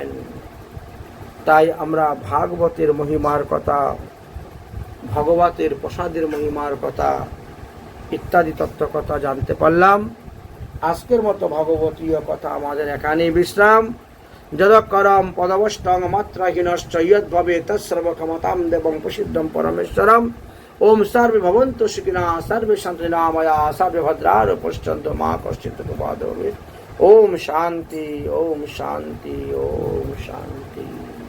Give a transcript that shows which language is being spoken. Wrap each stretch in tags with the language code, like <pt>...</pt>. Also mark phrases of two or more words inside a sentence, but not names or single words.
<bn>তাই আমরা ভাগবতের মহিমার কথা, ভগবতের প্রসাদের মহিমার কথা ইত্যাদি তত্ত্ব কথা জানতে পারলাম। আজকের মতো ভগবতীয় কথা আমাদের এখানে বিশ্রাম।</bn> <sa>যদকরম পদবষ্টং মাত্রাহীনশ্চ ইয়দ্ভবে তৎসর্বক্ষমতাং দেবং প্রসিদ্ধং পরমেশ্বরম। ওম সর্বে ভবন্তু সুখিনঃ সর্বে সন্তু নিরাময়া সর্বে ভদ্রাণি পশ্যন্তু মা কশ্চিৎ দুঃখভাগ্ ভবেৎ। ওম শান্তি, ওম শান্তি, ওম শান্তি।</sa>